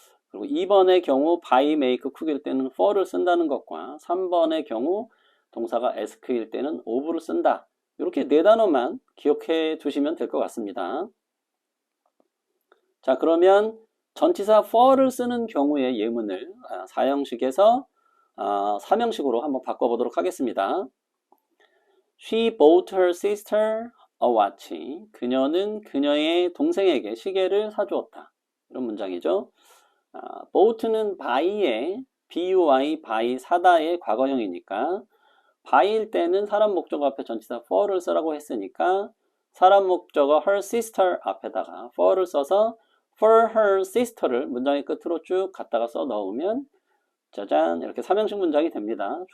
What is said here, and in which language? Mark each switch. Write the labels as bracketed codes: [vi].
[ko] 그리고 2번의 경우 buy, make, cook일 때는 for를 쓴다는 것과 3번의 경우 동사가 ask일 때는 of를 쓴다. 이렇게 네 단어만 기억해 두시면 될 것 같습니다. 자, 그러면 전치사 for를 쓰는 경우의 예문을 사형식에서 삼형식으로 한번 바꿔보도록 하겠습니다. [en] She bought her sister a watch. [ko] 그녀는 그녀의 동생에게 시계를 사주었다. 이런 문장이죠. bought는 buy의 buy, buy, 사다의 과거형이니까 buy일 때는 사람 목적어 앞에 전치사 for를 쓰라고 했으니까 사람 목적어 [en] her sister [ko] 앞에다가 for를 써서 [en] for her sister [ko] 를 문장의 끝으로 쭉 갖다가 써 넣으면 짜잔 이렇게 삼형식 문장이 됩니다.